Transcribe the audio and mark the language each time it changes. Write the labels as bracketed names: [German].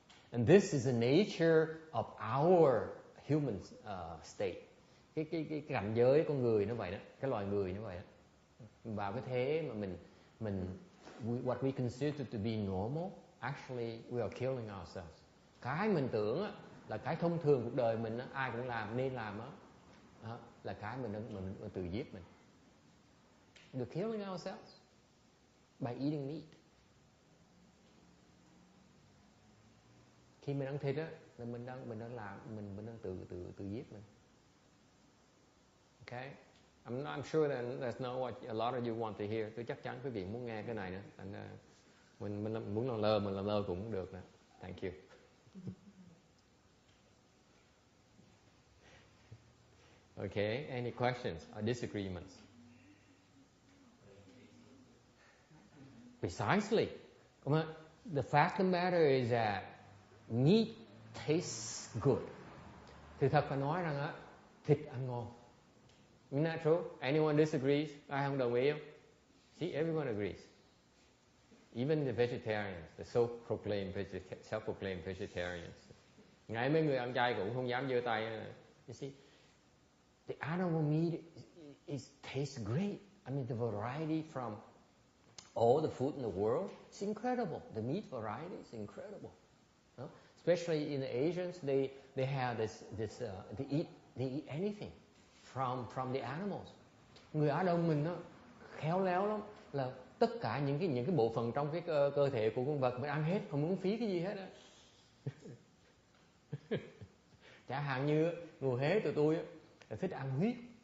[English] And this is the nature of our human state. [Vietnamese] Cái cảnh giới con người nó vậy đó, cái loài người nó vậy đó. Vào cái thế mà [English] what we consider to be normal, actually we are killing ourselves. [Vietnamese] Cái mình tưởng là cái thông thường cuộc đời mình, ai cũng làm, nên làm đó, là cái mình tự giết mình. [English] We're killing ourselves by eating meat. [Vietnamese] Khi mình ăn thịt á, là mình đang tự giết mình. [English] Okay, I'm sure that's not what a lot of you want to hear. [Vietnamese] Tôi chắc chắn quý vị muốn nghe cái này nữa. Mình muốn làm lơ cũng được nè. [English] Thank you. Okay, any questions or disagreements? Precisely. The fact of the matter is that meat tastes good. [Vietnamese] Thì thật phải nói rằng thịt ăn ngon. [English] Isn't that true? Anyone disagrees? [Vietnamese] Ai không đồng ý không? [English] See, everyone agrees. Even the vegetarians, the self-proclaimed vegetarians. [Vietnamese] Ngay mấy người ăn chay cũng không dám giơ tay. [English] You see, the animal meat tastes great. I mean, the variety from all the food in the world is incredible. The meat variety is incredible. Especially in the Asians, they have this they eat anything from the animals. [Vietnamese] Người Á Đông mình khéo léo lắm, là tất cả những cái bộ phận trong cái cơ thể của con vật mình ăn hết, không muốn phí cái gì hết á. Chẳng hạn như người Huế tụi tôi là thích ăn huyết.